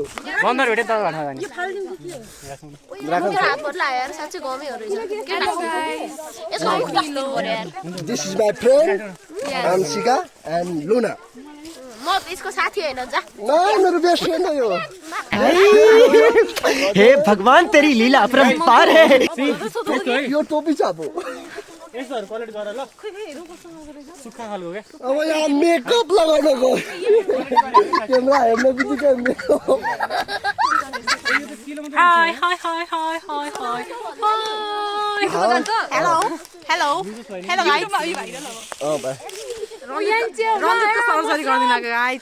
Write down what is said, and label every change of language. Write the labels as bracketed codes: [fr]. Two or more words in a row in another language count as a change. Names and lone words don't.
[ne] बन्दर भेटे त भन्न जाने हातबाट लायो यार साँच्चै गमै हो रहेछ। यसको मुख कस्तो हो यार। [en] this is my friend Anshika and Luna. [ne] म यसको साथी होइन जा। मेरो [en] best friend [ne] हो यो। [hi] हे भगवान तेरी लीला अपरंपार है। [ne] यो टोपी छापो यस्तोहरू कलेक्ट गर ल सुक्खा खालको क्या। अब यहाँ मेकअप लगाउन गयो क्यामेरा हेर्न बित्तिकै मेकअप। हाय हाय हाय हाय हाय हाय [en] hello hello hello guys [ne] रञ्जितको सरसरी गर्दिन गाइस।